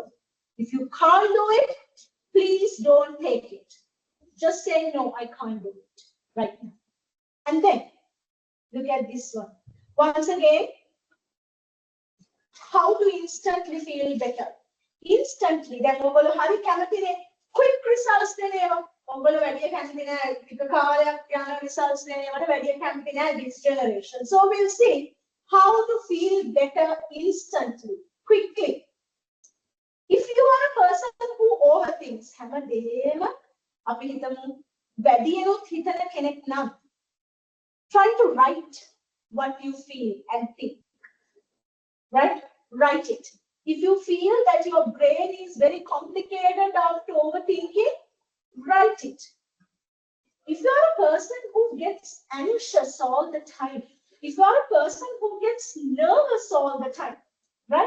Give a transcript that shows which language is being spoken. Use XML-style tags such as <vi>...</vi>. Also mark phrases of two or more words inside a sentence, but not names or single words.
<en>If you can't do it, please don't take it. Just say no, I can't do it right now. And then, look at this one. Once again, how to instantly feel better. Instantly,</en> <si>දැන් ඔයගොල්ලෝ හරි කැමතිනේ</si> <en>quick results</en> <si>දෙන ඒවා. ඔයගොල්ලෝ වැඩි කැමති නෑ ටික කාලයක් යන results දෙන ඒවාට වැඩි කැමති නෑ</si> <en>this generation. So we'll see how to feel better instantly, quickly. If you are a person who overthinks,</en> <si>හැමදේම අපි හිතමු වැඩියෙන්ුත් හිතන කෙනෙක් නම්</si> <en>try to write what you feel and think. Right? Write it. If you feel that your brain is very complicated after overthinking, write it. If you are a person who gets anxious all the time, if you are a person who gets nervous all the time, right?</en>